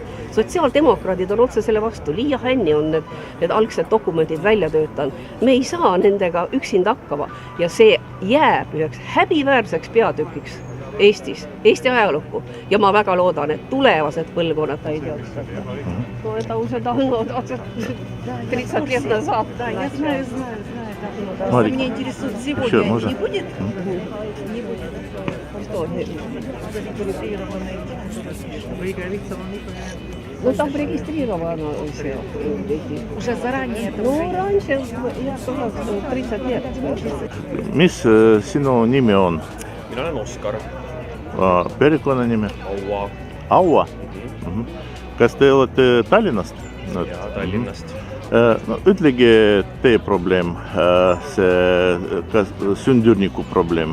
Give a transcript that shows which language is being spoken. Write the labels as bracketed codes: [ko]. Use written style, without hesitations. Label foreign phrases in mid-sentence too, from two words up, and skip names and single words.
[et] Sotsiaaldemokraadid on otse selle vastu, Liia Hänni on need algsed dokumendid välja töötanud. Me ei saa nendega üksinda hakkama ja see jääb üheks häbiväärseks peatükiks Eestis, Eesti ajalukku. Ja ma väga loodan, et tulevased põlvkonnad ei teadsta. [ru] Это уже давно, 30 лет назад. Да, я знаю. Марик, Меня интересует сегодня. еще можно? Не будет? Не будет. Ну, там регистрировано все. Уже заранее это Ну, уже раньше, я сказала, 30 лет. [et] Mis sinu nimi on? Mina olen Oskar. Perekonnanimi? Aua. Aua? Kas te olete Tallinnast? Ja Tallinnast. No, ütlegi teie probleem, see sündürniku probleem.